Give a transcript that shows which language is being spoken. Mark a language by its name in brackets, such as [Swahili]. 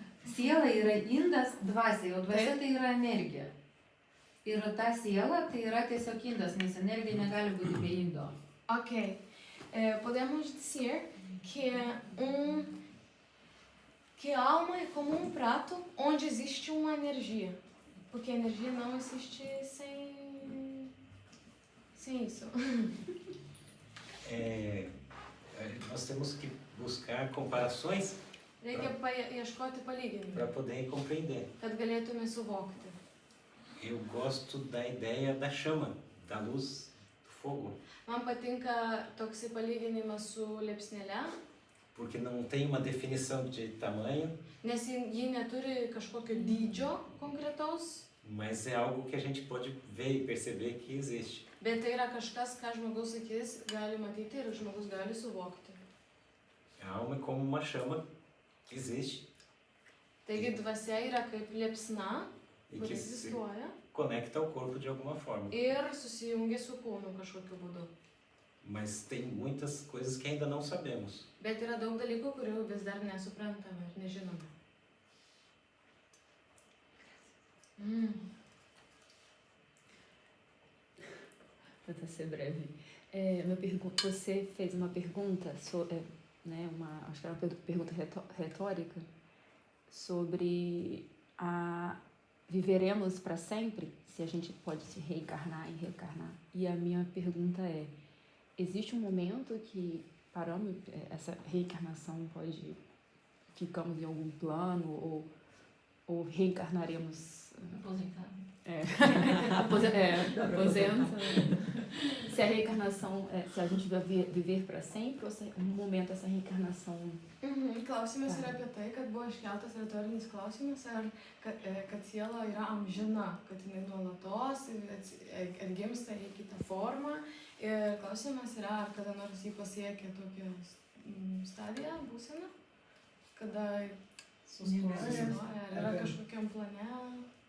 [Lithuanian] Siela yra indas dvasiai, o dvasia tai yra energija. Ir ta siela tai yra tiesiog indas, nes energija negali būti be indo. Ok. [Portuguese] Podemos dizer que que a alma é como um prato onde existe uma energia. Porque a energia não existe sem isso. Nós temos que buscar comparações [Lithuanian] Reikia ieškoti palyginimų, [Portuguese] para poder compreender. [Lithuanian] kad galėtume suvokti. [Portuguese] Eu gosto da ideia da chama, da luz, do fogo, [Lithuanian] Man patinka toksai palyginimas su liepsnele, [Portuguese] porque não tem uma definição de tamanho, [Lithuanian] nes ji neturi kažkokio dydžio konkretaus, [Portuguese] mas é algo que a gente pode ver e perceber que existe. [Lithuanian] bet tai yra kažkas, ką žmogaus akis gali matyti ir žmogus gali suvokti. [Portuguese] A alma é como uma chama que existe [Lithuanian] Taigi dvasia yra kaip liepsna, [Portuguese] e [Lithuanian] kuri [Portuguese] que se [Lithuanian] egzistuoja [Portuguese] conecta ao corpo de alguma forma. [Lithuanian] ir susijungia su kūnu kažkokiu būdu. [Portuguese] Mas tem muitas coisas que ainda não sabemos. [Lithuanian] Bet yra daug dalykų, kurių vis dar nesuprantame ir nežinome. [Portuguese] Vou tentar ser breve. Você fez uma pergunta, né, acho que era uma pergunta retórica, sobre viveremos para sempre, se a gente pode se reencarnar e reencarnar. E a minha pergunta é, existe um momento que paramos, essa reencarnação ficamos em algum plano ou reencarnaremos... Aposentado. Aposenta. Se a reencarnação, se a gente vai viver para sempre ou se em um momento essa reencarnação... [Lithuanian] Klausimas yra apie tai, kad buvo iškeltas retorinis klausimas, ar kad siela yra amžina, kad jinai nuolatos atgimsta į kitą formą. Ir klausimas yra, ar kada nors jį pasiekia tokią stadiją, būseną, kada sustoja, ar yra kažkokiam plane.